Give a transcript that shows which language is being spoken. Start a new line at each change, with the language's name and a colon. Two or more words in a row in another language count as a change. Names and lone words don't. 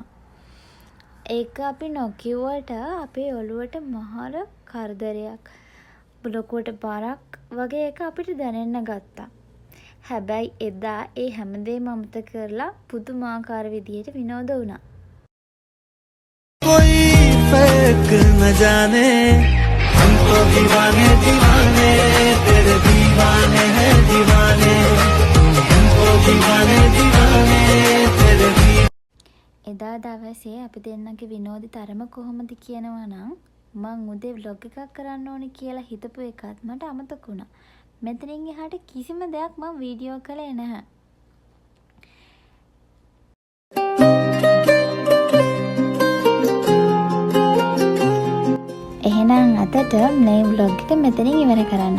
Sinhala: ඒක අපි නොකියුවට අපේ ඔළුවට මහර කරදරයක්, ලොකුවට බරක් වගේ එක අපිට දැනෙන්න ගත්තා. හැබැයි එදා ඒ හැමදේම අමතක කරලා පුදුමාකාර විදියට විනෝද වුණා.
Hindi: कोई फर्क न जाने हम तो दीवाने दीवाने तेरे दीवाने हैं दीवाने हम तो दीवाने दीवाने तेरे
Sinhala: එදා දවසේ අපි දෙන්නගේ විනෝද තරම කොහොමද කියනවා නම් මං උදේ vlog එකක් කරන්න ඕනේ කියලා හිතපු එකත් මට අමතක වුණා. මෙතනින් එහාට කිසිම දෙයක් මම වීඩියෝ කළේ නැහැ. එහෙනම් අදට මේ vlog එක මෙතනින් ඉවර කරන්න.